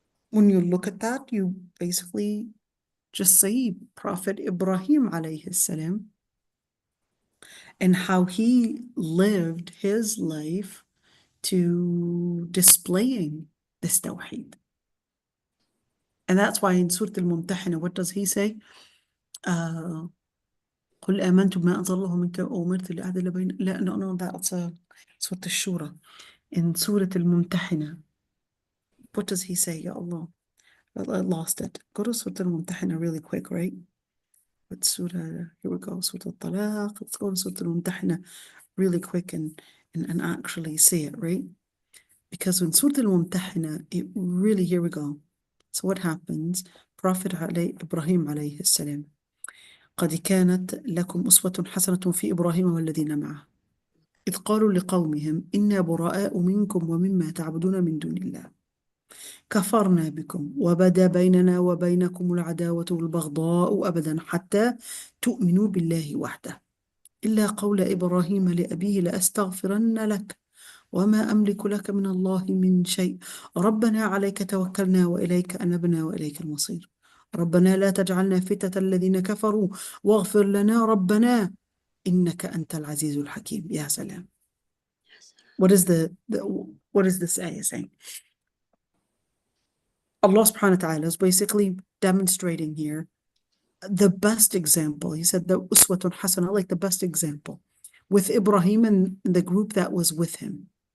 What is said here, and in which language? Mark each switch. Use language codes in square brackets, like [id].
[en] When you look at that, you basically just say Prophet Ibrahim alayhi salam and how he lived his life to displaying this tawheed. And that's why in Surah al-Mumtahina, what does he say? [ar] قل آمنت بما أنزل الله منك وأمرت لأعدل بين [en] no, that's Surah al-Shura. In Surah al-Mumtahina, what does he say? Ya Allah, I lost it. Go to Surah al-Mumtahina really quick, right? But Surah, here we go, Surah al-Talaq. Let's go to Surah al-Mumtahina really quick and actually see it, right? Because in Surah al-Mumtahina, it really, here we go. So what happens? Prophet Ibrahim alayhi salam. [ar] قد كانت لكم أسوة حسنة في إبراهيم والذين معه إذ قالوا لقومهم إنا براء منكم ومما تعبدون من دون الله كفرنا بكم وبدا بيننا وبينكم العداوة والبغضاء أبدا حتى تؤمنوا بالله وحده إلا قول إبراهيم لأبيه لأستغفرن لك وما أملك لك من الله من شيء ربنا عليك توكلنا وإليك أنبنا وإليك المصير ربنا لا تجعلنا فتنة الذين كفروا واغفر لنا ربنا إنك أنت العزيز الحكيم. يا سلام. [en] What is what is this ayah saying? Allah subhanahu wa ta'ala is basically demonstrating here the best example. He said the uswatun hasana, like the best example, with Ibrahim and the group that was with him.